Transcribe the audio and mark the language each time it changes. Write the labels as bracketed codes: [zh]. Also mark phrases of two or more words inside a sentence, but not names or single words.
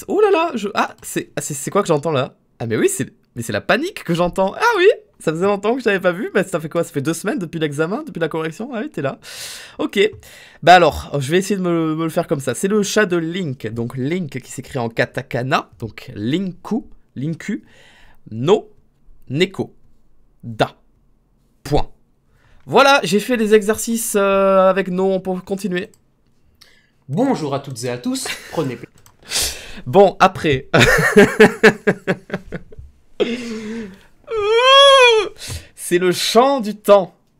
[fr] Oh là là, c'est quoi que j'entends là? Ah mais oui, c'est la panique que j'entends. Ah oui, ça faisait longtemps que je t'avais pas vu. Bah ça fait quoi? Ça fait 2 semaines depuis l'examen, depuis la correction. Ah oui, t'es là. Ok. Bah alors, je vais essayer de me le faire comme ça. C'est le chat de Link. Donc Link qui s'écrit en katakana. [ja] Donc リンクのねこだ. [fr] Point. Voilà, j'ai fait les exercices avec no, on peut continuer. Bonjour à toutes et à tous. Prenez place. Bon, après. C'est le chant du temps.